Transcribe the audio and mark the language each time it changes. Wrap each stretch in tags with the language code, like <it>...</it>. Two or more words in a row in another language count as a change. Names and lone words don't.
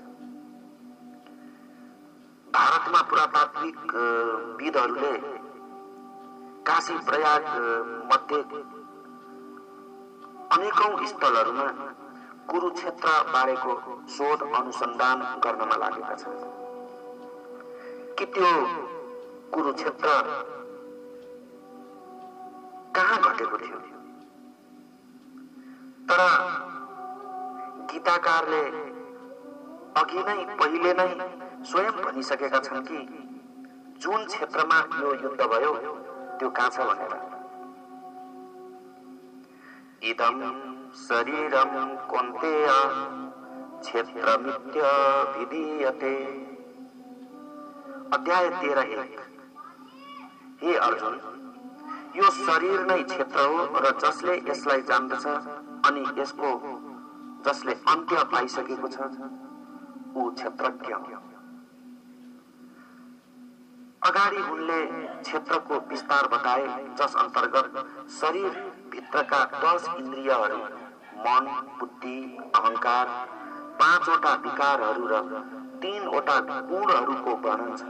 <ne>भारतमा पुरातात्विक विदहरूले काशी प्रयाग मध्ये अनेकौं स्थलहरूमा कुरुक्षेत्र बारेको शोध अनुसन्धान गर्नमा लागेका छन् कि त्यो कुरुक्षेत्र कहाँ घटेको थियो। तर गीताकारले अघि नै पहिले नै स्वयं भनिसकेका छन् कि जुन क्षेत्रमा यो युद्ध भयो त्यो कहाँ छ भनेर।</ne> <sa>इदं शरीरं कौन्तेय क्षेत्रमित्य विधीयते।</sa> <ne>अध्याय 13:1। हे अर्जुन, यो शरीर नै क्षेत्र हो र जसले यसलाई जान्दछ अनि यसको जसले अन्त्य पाइसकेको छ ऊ क्षेत्रज्ञ। अगाडि उनले क्षेत्रको विस्तार बताए, जस अन्तर्गत शरीर भित्रका 10 इन्द्रियहरू, मन, बुद्धि, अहंकार, 5 वटा विकारहरू र 3 वटा गुणहरूको वर्णन छ।</ne>